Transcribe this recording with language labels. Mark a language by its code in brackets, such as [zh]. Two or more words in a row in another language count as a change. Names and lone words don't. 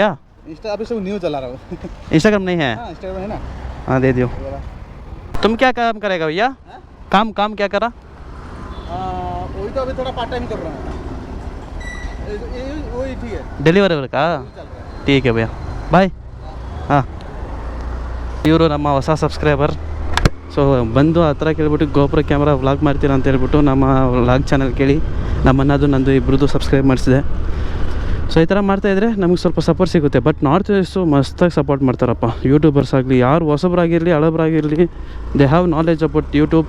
[hi] इंस्टा अभी सब न्यू चला रहा हूँ. इंस्टाग्राम नहीं है? हाँ इंस्टाग्राम है ना. हाँ दे दियो. तुम क्या काम करेगा भैया? काम क्या करा? वही तो अभी थोड़ा [en] part time [hi] कर रहा हूँ. वही ठीक है. डिलीवरी का? ठीक है भैया, बाय. [kn] ಹಾಂ, ಇವರು ನಮ್ಮ ಹೊಸ ಸಬ್ಸ್ಕ್ರೈಬರ್. ಸೊ ಬಂದು ಹತ್ರ ಕೇಳ್ಬಿಟ್ಟು ಗೋಪುರ ಕ್ಯಾಮ್ರಾ ವ್ಲಾಗ್ ಮಾಡ್ತೀರಾ ಅಂತ ಹೇಳ್ಬಿಟ್ಟು ನಮ್ಮ [en] vlog channel [kn] ಕೇಳಿ ನಂದು ಇಬ್ಬರದು ಸಬ್ಸ್ಕ್ರೈಬ್ ಮಾಡಿಸಿದೆ. ಸೊ ಈ ಥರ ಮಾಡ್ತಾಯಿದ್ರೆ ನಮಗೆ ಸ್ವಲ್ಪ ಸಪೋರ್ಟ್ ಸಿಗುತ್ತೆ. ಬಟ್ ನಾರ್ತ್ ಈಸ್ಟು ಮಸ್ತಾಗಿ ಸಪೋರ್ಟ್ ಮಾಡ್ತಾರಪ್ಪ. ಯೂಟ್ಯೂಬರ್ಸ್ ಆಗಲಿ, ಯಾರು ಹೊಸಬ್ರಾಗಿರಲಿ ಹಳಬ್ರಾಗಿರಲಿ, [en] they have knowledge about YouTube.